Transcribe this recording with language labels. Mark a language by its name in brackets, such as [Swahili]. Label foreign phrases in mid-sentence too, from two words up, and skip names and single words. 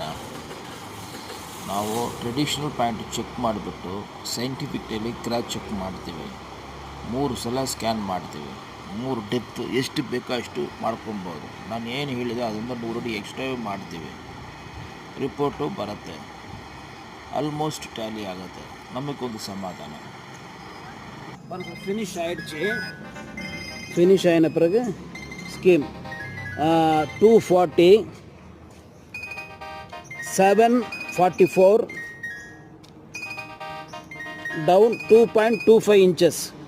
[Kannada] ನಾವು [English] traditional pant check [Kannada] ಮಾಡಿಬಿಟ್ಟು [English] scientifically crotch check [Kannada] ಮಾಡ್ತೀವಿ. 3 ಸಲ ಸ್ಕ್ಯಾನ್ ಮಾಡ್ತೀವಿ. 3 ಡೆಪ್ತ್ ಎಷ್ಟು ಬೇಕೋ ಅಷ್ಟು ಮಾಡ್ಕೊಬೋದು. ನಾನು ಏನು ಹೇಳಿದೆ ಅದರಿಂದ 100 ಅಡಿ ಎಕ್ಸ್ಟ್ರಾ ಮಾಡ್ತೀವಿ. ರಿಪೋರ್ಟು ಬರುತ್ತೆ, [English] almost tally [Kannada] ಆಗುತ್ತೆ. ನಮಗೊಂದು ಸಮಾಧಾನ. [Tamil] ஃபினிஷ் ஆகிடுச்சு. ஃபினிஷ் ஆகின பிறகு ஸ்கீம் 240 744 டவுன் 2.25 இன்ச்சஸ்.